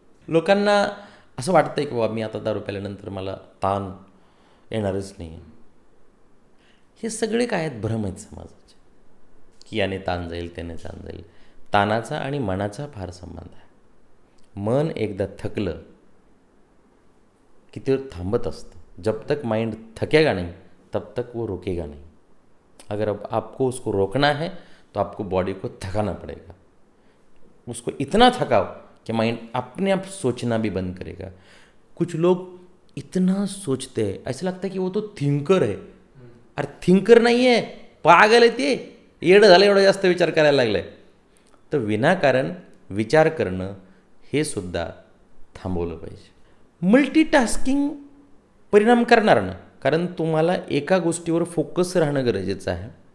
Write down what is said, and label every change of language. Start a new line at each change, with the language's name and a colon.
Marathi: लोकांना असं वाटतं आहे की बाबा मी आता दारू प्याल्यानंतर मला ताण येणारच नाही. हे सगळे काय आहेत? भ्रम आहेत समाजाचे, की याने ताण जाईल त्याने ताण जाईल. ताणाचा आणि मनाचा फार संबंध आहे. मन एकदा थकलं की ते थांबत असतं.
Hindi: जब तक माइंड थकेगा नहीं तब तक वो रुकेगा नहीं. अगर अब आपको उसको रोकना है तो आपको बॉडी को थकाना पड़ेगा. उसको इतना थकाओ कि माइंड अपने आप सोचना भी बंद करेगा. कुछ लोग इतना सोचते हैं, ऐसा लगता है कि वो तो थिंकर है.
Marathi: अरे थिंकर नाही आहे, पागल आहे ते. येडं झालं, एवढं जास्त विचार करायला लागलं आहे. तर विनाकारण विचार करणं हे सुद्धा थांबवलं पाहिजे. मल्टीटास्किंग परिणाम करणार ना, कारण तुम्हाला एका गोष्टीवर फोकस राहणं गरजेचं आहे.